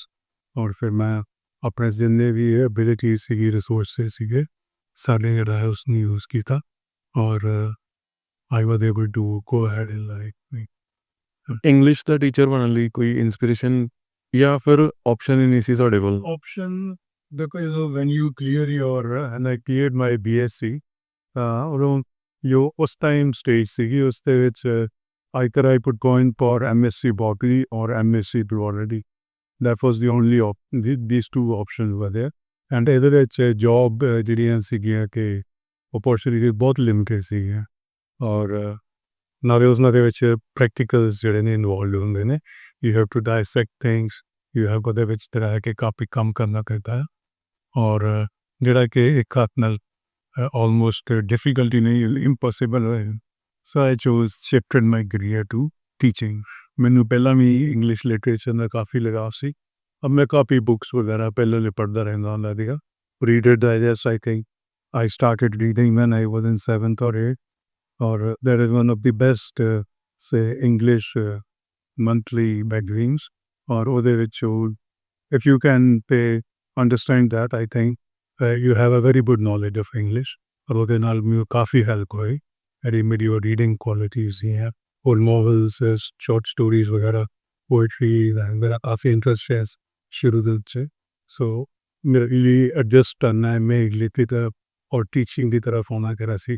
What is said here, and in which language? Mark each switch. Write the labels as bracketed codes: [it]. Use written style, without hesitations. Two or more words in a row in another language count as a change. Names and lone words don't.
[pa] ਔਰ ਫਿਰ ਮੈਂ ਆਪਣੇ ਜਿੰਨੇ ਵੀ ਐਬਿਲਿਟੀਜ਼ ਸੀਗੀ, ਰਿਸੋਰਸਿਸ ਸੀਗੇ ਸਾਡੇ ਜਿਹੜਾ ਹੈ ਉਸਨੂੰ ਯੂਜ਼ ਕੀਤਾ. [en] ਔਰ I was able to go ahead in life. [pa] ਇੰਗਲਿਸ਼ ਦਾ ਟੀਚਰ ਬਣਨ ਲਈ ਕੋਈ ਇੰਸਪੀਰੇਸ਼ਨ ਜਾਂ ਫਿਰ ਆਪਸ਼ਨ ਹੀ ਨਹੀਂ ਸੀ ਤੁਹਾਡੇ ਕੋਲ? [en] Option, because when you clear your and I cleared my BSc, [pa] ਉਦੋਂ ਜੋ ਉਸ ਟਾਈਮ ਸਟੇਜ ਸੀਗੀ ਉਸ ਦੇ ਵਿੱਚ [en] either I could go in for MSc Botany or MSc Zoology. That was the only these two options were there. [pa] And ਇਹਦੇ ਵਿੱਚ ਜੋਬ ਜਿਹੜੀਆਂ ਸੀਗੀਆਂ ਕਿ ਓਪਰਚੁਨਿਟੀ ਬਹੁਤ ਲਿਮਿਟਡ ਸੀਗੀਆਂ. ਔਰ ਨਾਲੇ ਉਹਨਾਂ ਦੇ ਵਿੱਚ ਪ੍ਰੈਕਟੀਕਲਸ ਜਿਹੜੇ ਨੇ ਇਨਵੋਲਵ ਹੁੰਦੇ ਨੇ. [en] you have to dissect things. you have [pa] ਉਹਦੇ ਵਿੱਚ ਤਰ੍ਹਾਂ ਹੈ ਕਿ ਕਾਫੀ ਕੰਮ ਕਰਨਾ ਪੈਂਦਾ ਹੈ. ਔਰ ਜਿਹੜਾ ਕਿ ਇੱਕ ਹੱਥ ਨਾਲ [en] almost difficulty [pa] ਨਹੀਂ, ਇੰਪੋਸੀਬਲ ਹੋਏ. [en] so I chose shifted my career to teaching. [pa] ਮੈਨੂੰ ਪਹਿਲਾਂ ਵੀ [en] English literature [pa] ਦਾ ਕਾਫੀ ਲਗਾਅ ਸੀ. ਅਬ ਮੈਂ ਕਾਫੀ ਬੁੱਕਸ ਵਗੈਰਾ ਪਹਿਲਾਂ ਲਈ ਪੜ੍ਹਦਾ ਰਹਿੰਦਾ ਹੁੰਦਾ ਸੀਗਾ. [en] Reader Digest I think I started reading when I was in 7th or 8th. Or that is one of the best, say, English monthly magazines. Or [pa] ਉਹਦੇ ਵਿੱਚ [en] if you can understand that, I think you have a very good knowledge of English. [pa] ਔਰ ਉਹਦੇ ਨਾਲ ਮੈਨੂੰ ਕਾਫੀ ਹੈਲਪ ਹੋਈ. ਜਿਹੜੀ ਮੇਰੀ ਉਹ [en] reading qualities [pa] ਹੈ, ਉਹ ਨੋਵਲਸ, [en] short stories [pa] ਵਗੈਰਾ, ਪੋਇਟਰੀ ਦਾ ਮੇਰਾ ਕਾਫੀ ਇੰਟਰਸਟ ਹੈ ਸ਼ੁਰੂ ਦੇ ਵਿੱਚ. ਸੋ ਮੇਰੇ ਲਈ ਐਡਜਸਟ ਕਰਨਾ ਹੈ ਮੈਂ ਇੰਗਲਿਸ਼ ਦੀ ਤਰਫ ਔਰ ਟੀਚਿੰਗ ਦੀ ਤਰਫ ਹੋਣਾ ਕਰਾ ਸੀ.